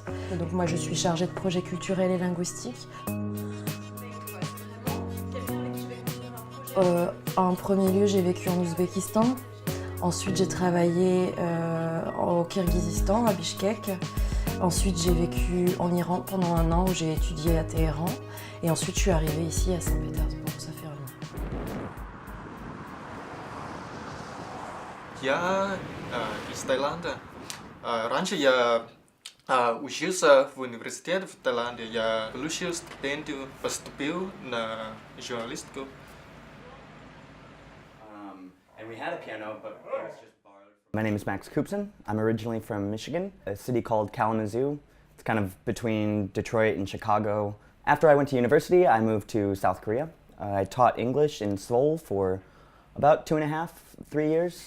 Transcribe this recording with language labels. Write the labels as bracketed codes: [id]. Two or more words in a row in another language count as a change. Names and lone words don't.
[fr] Et donc moi je suis chargée de projets culturels et linguistiques. En premier lieu, j'ai vécu en Ouzbékistan. Ensuite, j'ai travaillé au Kirghizistan, à Bishkek. Ensuite, j'ai vécu en Iran pendant 1 an où j'ai étudié à Téhéran. Et ensuite, je suis arrivée ici à Saint-Pétersbourg, ça fait 1 an. [ru] Я из Таиланда. Раньше я учился в университете в Таиланде. Я получил стипендию, поступил на журналистику. [en] And we had a piano, but it was just borrowed. My name is Max Koopson. I'm originally from Michigan, a city called Kalamazoo. It's kind of between Detroit and Chicago. After I went to university, I moved to South Korea. I taught English in Seoul for about 2.5, 3 years.